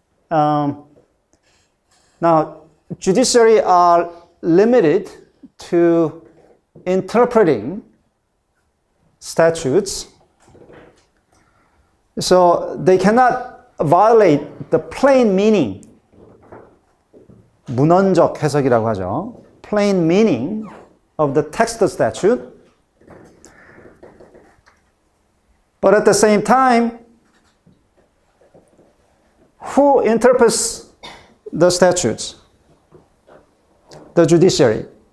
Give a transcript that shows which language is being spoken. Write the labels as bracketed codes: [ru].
[en] Now, judiciary are limited to interpreting statutes, so they cannot violate the plain meaning. [ko] 문헌적 해석이라고 하죠. [en] Plain meaning of the text of statute. But at the same time, who interprets the statutes? The judiciary.